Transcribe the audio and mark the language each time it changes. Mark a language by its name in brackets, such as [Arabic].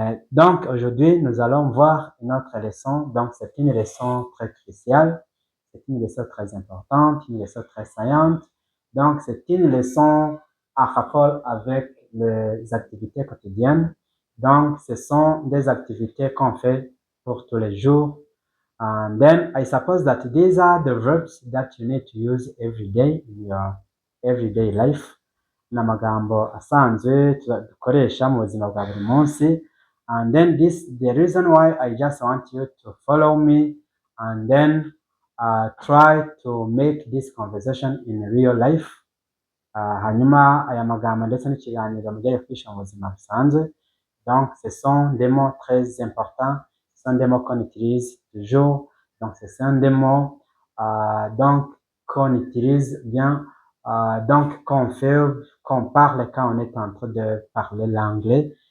[French] Donc aujourd'hui nous allons voir une autre leçon. Donc c'est une leçon très cruciale, c'est une leçon très importante, une leçon très saillante. Donc c'est une leçon à rapport avec les activités quotidiennes. Donc ce sont des activités qu'on fait pour tous les jours. [English] And then I suppose that these are the verbs that you need to use every day in your everyday life. [Kinyarwanda] N'amagambo asanzwe dukoresha mu buzima bwa buri munsi. [English] And then the reason why I just want you to follow me and then try to make this conversation in real life. [Kinyarwanda] Hanyuma aya magambo ndetse n'ikiganiro mujye kwisha mu buzima busanzwe. [French] Donc ce sont des mots très importants. Ce sont des mots qu'on utilise toujours. Donc, ce sont des mots qu'on utilise bien, donc qu'on fait, qu'on parle quand on est en train de parler l'anglais.